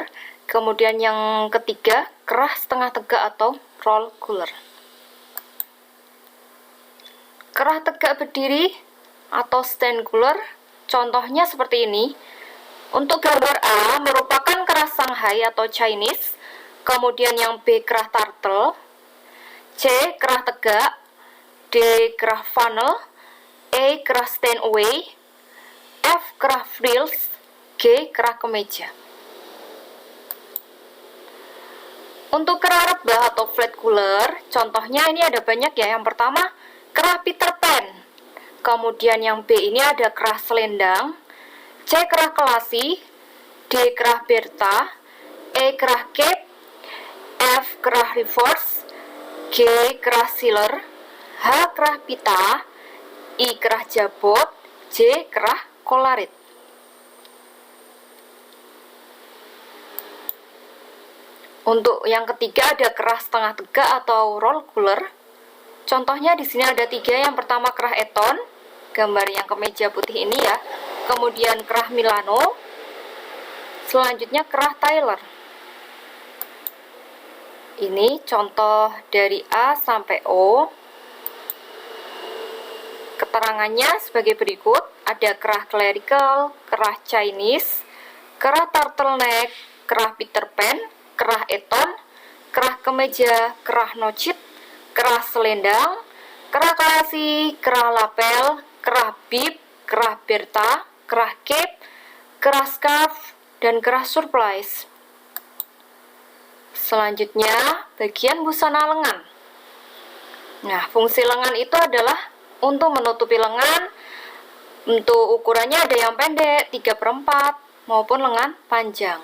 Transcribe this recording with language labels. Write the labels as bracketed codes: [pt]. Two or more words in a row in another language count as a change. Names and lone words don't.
[id] Kemudian yang ketiga, kerah setengah tegak atau [en] roll collar. [id] Kerah tegak berdiri atau [en] stand collar, [id] contohnya seperti ini. Untuk gambar A merupakan kerah Shanghai atau Chinese. Kemudian yang B kerah turtle, C kerah tegak, D kerah funnel, E kerah [en] stand away, [id] F kerah frills, G kerah kemeja. Untuk kerah rebah atau [en] flat collar, [id] contohnya ini ada banyak ya. Yang pertama, kerah Peter Pan. Kemudian yang B ini ada kerah selendang, C kerah kelasi, D kerah Bertha, E kerah cape, F kerah reverse, G kerah sealer, H kerah pita, I kerah jabot, J kerah kolarit. Untuk yang ketiga ada kerah setengah tegak atau [en] roll collar. [id] Contohnya di sini ada 3. Yang pertama kerah Eton, gambar yang kemeja putih ini ya. Kemudian kerah Milano. Selanjutnya kerah Taylor. Ini contoh dari A sampai O. Keterangannya sebagai berikut. Ada kerah clerical, kerah Chinese, kerah turtleneck, kerah Peter Pan, kerah Eton, kerah kemeja, kerah nocit, kerah selendang, kerah kalasi, kerah lapel, kerah bib, kerah berta, kerah cape, kerah scarf, dan kerah surplice. Selanjutnya, bagian busana lengan. Nah, fungsi lengan itu adalah untuk menutupi lengan. Untuk ukurannya ada yang pendek, 3/4, maupun lengan panjang.